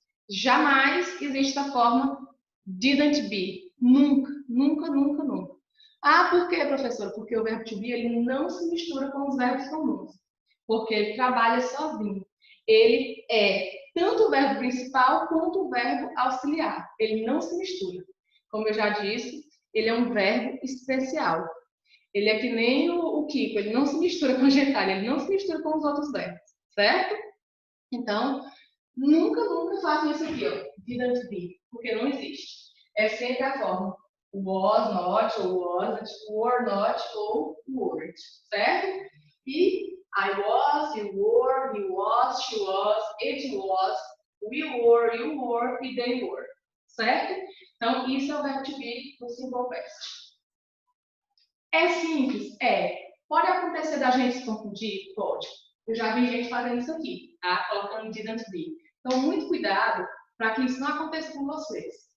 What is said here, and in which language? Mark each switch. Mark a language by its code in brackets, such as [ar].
[pt] Jamais existe a forma didn't be. Nunca, nunca, nunca, nunca. Ah, por quê, professora? Porque o verbo to be ele não se mistura com os verbos comuns. Porque ele trabalha sozinho. Ele é tanto o verbo principal quanto o verbo auxiliar. Ele não se mistura. Como eu já disse, ele é um verbo especial. Ele é que nem o Kiko, ele não se mistura com o gentalho, ele não se mistura com os outros verbos, certo? Então, nunca, nunca façam isso aqui, ó, didn't be, porque não existe. É sempre a forma was not, ou wasn't, were not, ou weren't, certo? [en] E I was, you were, he was, she was, it was, we were, you were e they were, certo? [pt] Então, isso é o verbo to be no simple past. É simples? É. Pode acontecer da gente se confundir? Pode. Eu já vi gente fazendo isso aqui, tá? Colocando didn't be. Então, muito cuidado para que isso não aconteça com vocês.